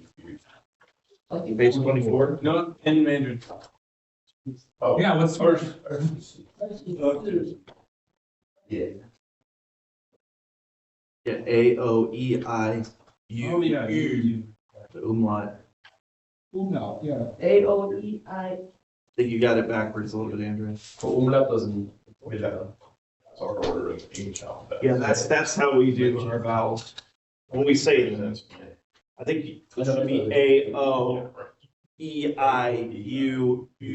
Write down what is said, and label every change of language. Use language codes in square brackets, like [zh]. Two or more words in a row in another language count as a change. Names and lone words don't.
[en] Page 24. No, in Mandarin. Oh. Yeah, what's first? Yeah. Yeah, AOEIU. Oh, yeah. The umlaut. No, yeah. A-O-E-I. I think you got it backwards a little bit, Andrea. But umlaut doesn't. Yeah. It's our order of English alphabet. Yeah, that's how we do our vowels. When we say them, I think it should be AOEIU.